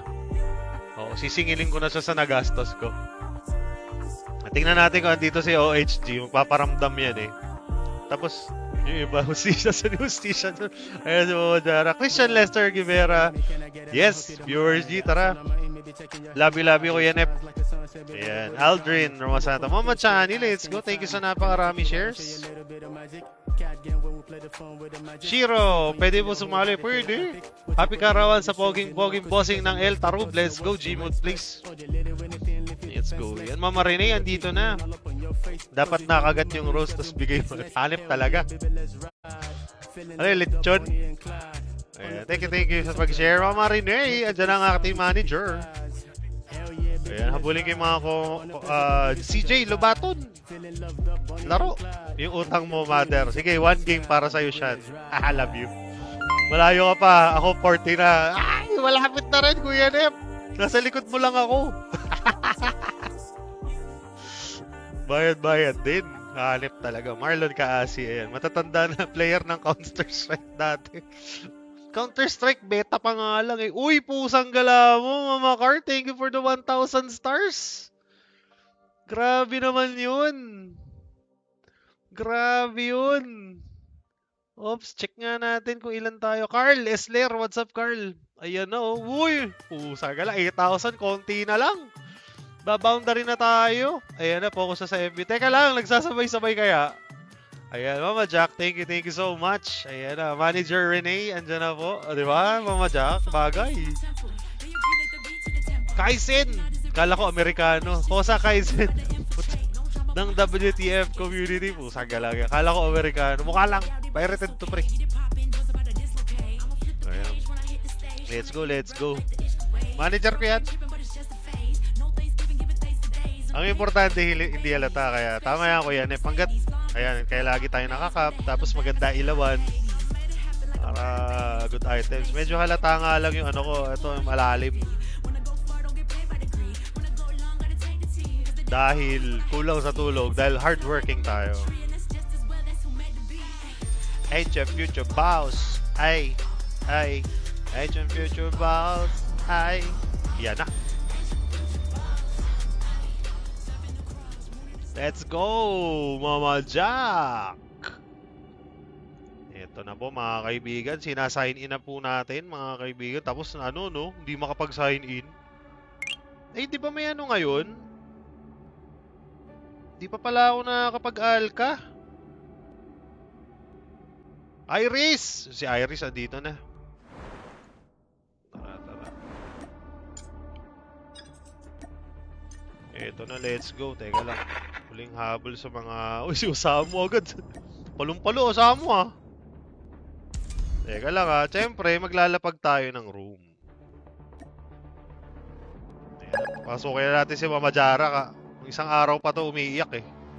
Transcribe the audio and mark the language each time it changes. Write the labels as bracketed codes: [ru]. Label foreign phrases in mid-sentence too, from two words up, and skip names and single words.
[tl] Sisingilin ko na siya sa nagastos ko. Tingnan natin kung andito si OHG. Magpaparamdam yan eh. Tapos, yung iba, hustisya sa hustisya. Ayan si Mama Jara. Christian Lester Guevara. [en] Yes, viewers [tl] G, tara. Labi-labi ko yan, Ep. Ayan, Aldrin, Romasanta. Mama Chani, [en] let's go. Thank you [tl] sa napakarami shares. Shiro, pwede mo sumali? Pwede. Happy karawan sa poging bossing ng El Tarub. [en] Let's go, Gmode, please. Let's go. [tl] Yan, Mama Rene, andito na. Dapat nakagat yung rose, tapos bigay mo. Hanip talaga. Ano yung lechon? Ayan, [en] thank you [tl] sa pag-share. Mama Rene, andyan ang aking manager. Ayan, habulin kayo mga CJ Lobaton. Laro. Yung utang mo, mother. Sige, [en] one game [tl] para sa'yo, Shan. [en] I love you. [tl] Malayo ka pa. Ako 40 na. Ay, malapit na rin, Kuya Nep. Nasa likod mo lang ako. Bayad din. Hanip talaga. Marlon Kaasi. Ayan. Matatanda na player ng Counter-Strike dati. Counter-Strike beta pa nga lang eh. Uy, pusang gala mo, Mama Car. [en] Thank you for the 1,000 stars. [tl] Grabe naman yun. Grabe yun. Oops, check nga natin kung ilan tayo. Carl Esler, [en] what's up, [tl] Carl? Ayan na, oh. Uy! Pusa ka lang. 8,000, konti na lang. Baboundary na tayo. Ayan na, focus na sa FB. Teka lang, nagsasabay-sabay kaya. Ayan, Mama Jack, [en] thank you so much. [tl] Ayan na, Manager Renee, andyan na po. O, di ba, Mama Jack? Bagay. Kaizen! Kala ko Amerikano. Kosa Kaizen. ng WTF community. Pusa galang. Kala ko Amerikano. Mukha lang. Pirated to pre. Ayan. [en] Let's go, let's go. [tl] Manager ko yan. Ang importante, hindi halata. Kaya tama yan ko yan. Panggat, ayan, kaya lagi tayo nakakap. Tapos maganda ilawan. Para [en] good items. [tl] Medyo halata nga lang yung ano ko. Ito, malalim. Dahil kulang sa tulog. Dahil hardworking tayo. [en] Ancient future boss. Ay. Ancient future boss. Ay. [tl] Yan na. [en] Let's go, Mama Jack! [tl] Ito na po mga kaibigan, sinasign in na po natin mga kaibigan. Tapos ano no, hindi makapag-sign in. Eh, di ba may ano ngayon? Di pa pala ako nakakapag-alka. Iris! Si Iris andito na. Tara. Eto na, [en] let's go. [tl] Teka lang. Huling habol sa mga... Uy, si Osamu agad. Palong-palo, Osamu ah. Teka lang ah. Siyempre, maglalapag tayo ng room. Ayan. Pasukin na natin si Mama Jara ka. Isang araw pa to umiiyak eh.